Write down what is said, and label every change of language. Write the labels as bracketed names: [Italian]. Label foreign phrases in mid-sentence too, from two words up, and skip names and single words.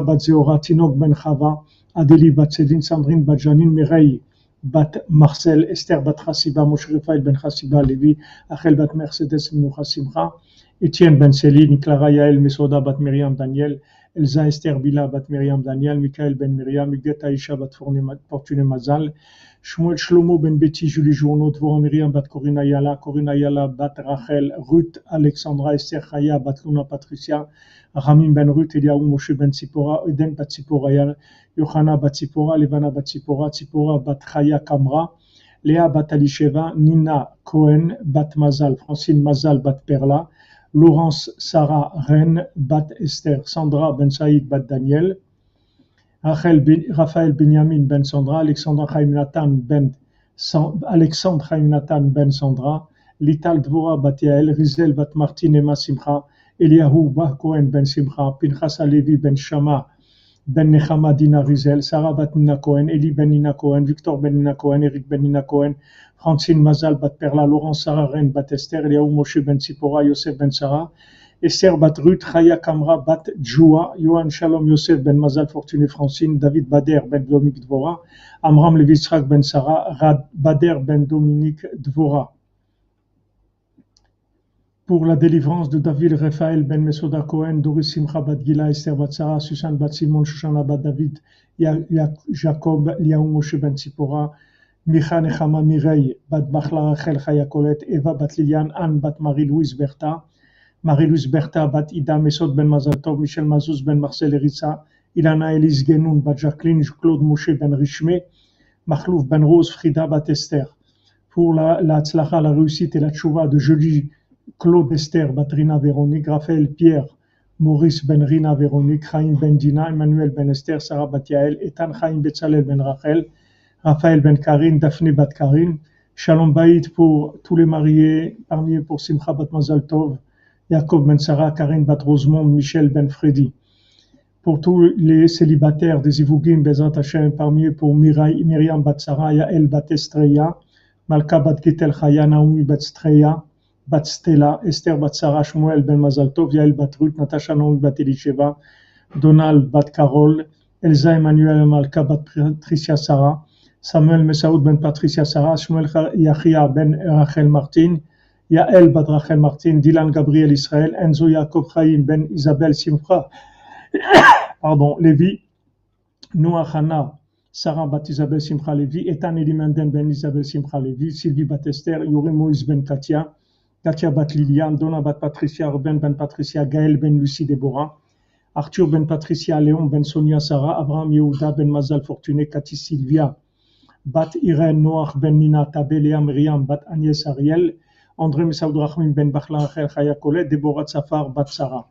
[French] Bat Zeora, Tinok Ben Chava, Adeli Bat Céline, Sandrine Bat Janine, Mireille Bat Marcel, Esther Bat Chassiba, Moshe Rafael Ben Chassiba Levi, Achel Bat Mercedes Moucha Simcha, Étienne Ben Céline, Clara Yael Mesoda Bat Myriam Daniel, Elsa Esther Bila Bat Myriam Daniel, Michael Ben Myriam, Huguette Aïcha Bat Fortuné Mazal, Shmuel Shlomo Ben Betty, Julie Journaud, Dvorah Myriam Bat Corinna Yala Bat Rachel, Ruth Alexandra Esther Chaya Bat Luna Patricia, Ramim Ben Ruth, Eliaou Moshe Ben Tzipora, Eden Bat Tzipora, Yohana Bat Tzipora, Levana Bat Tzipora, Tzipora Bat Chaya Kamra, Léa Bat Alisheva, Nina Cohen Bat Mazal, Francine Mazal Bat Perla, Laurence Sarah Ren Bat Esther, Sandra Ben Saïd Bat Daniel, Raphaël Benyamin Ben Sandra, Alexandre Chaim Nathan Ben Sandra, Lital Dvora Bat Yael, Rizel Bat Martin Emma Simcha, Eliahu Bah Cohen Ben Simcha, Pinchas Alevi Ben Shama Ben Nechama Dina Rizel, Sarah Bat Nina Cohen, Eli Ben Nina Cohen, Victor Ben Nina Cohen, Eric Ben Nina Cohen, Francine Mazal Bat Perla, Laurence Sarah Ren Bat Esther, Eliahu Moshe Ben Tzipora, Yosef Ben Sarah, Esther Bat Ruth, Chaya Kamra Bat Djoua, Yohan Shalom Yosef Ben Mazal Fortuné Francine, David Bader Ben Dominique Dvora, Amram Levi Yitzhak Ben Sarah, Rad Bader Ben Dominique Dvora. Pour la délivrance de David Raphaël Ben Mesoda Cohen, Doris Simcha Bat Gila, Esther Bat Sarah, Susan Bat Simon, Shoshana Bat David, Jacob, Liaou Moshe Ben Tzipora, Micha Nechama Mireille, Bat Bachla Rachel Chaya Colette, Eva Bat Liliane, Anne Bat Marie-Louise Bertha, Marie-Louise Bertha Bat Ida Mesod Ben Mazal Tov, Michel Mazouz Ben Marcel Erissa, Ilana Elise Genoun, Bat Jacqueline, Claude Moshe Ben Richmé, Mahlouf Ben Rose, Frida Bat Esther. Pour la tzlacha, la réussite et la tchouva de Jolie, Claude Esther, Bat Rina Véronique, Raphaël Pierre, Maurice Ben Rina Véronique, Chaim Ben Dina, Emmanuel Ben Esther, Sarah Bat Yael, Etan Chaim Betzalel Ben Rachel, Raphaël Ben Karine, Daphné Bat Karine, [Hebrew] Shalom Baït [French] pour tous les mariés, parmi eux pour Simcha Bat Mazal Tov, Jacob Ben Sarah, Karine Bat Rosemond, Michel Ben Freddy. Pour tous les célibataires des Ivougim, [Hebrew] Bezat Hashem, [French] parmi eux pour Myriam Bat Sarah, Yael Bat Estreya, Malka Bat Gitel Chaya, Naomi Bat Streya, Bat Stella, Esther Bat Sarah, Shmuel Ben Mazal Tov, Yael Bat Ruth, Natasha Naomi Bat Elisheva, Donald Bat Carol, Elsa Emmanuel Malka Bat Patricia Sarah, Samuel Mesaoud Ben Patricia Sarah, Shmuel Yachia Ben Rachel Martin, Yael Bat Rachel Martin, Dylan Gabriel Israël, Enzo Yaakov Chaim Ben Isabelle Simcha, Lévi, Noah Hana, Sarah Bat Isabelle Simcha Lévi, Etan Elimenden Ben Isabelle Simcha Lévi, Sylvie Bat Esther, Yuri Moïse Ben Katia, Katia Bat Liliane, Donna Bat Patricia, Ruben Ben Patricia, Gaël Ben Lucie Déborah, Arthur Ben Patricia, Léon Ben Sonia Sarah, Abraham Yehuda Ben Mazal Fortuné, Cathy Sylvia, Bat Irène Noach Ben Nina Tabé, Léa Myriam Bat Agnès Ariel, André Mesaoud Rachmim Ben Bachla Rachel Chaya Colette, Déborah Tsafar Bat Sarah.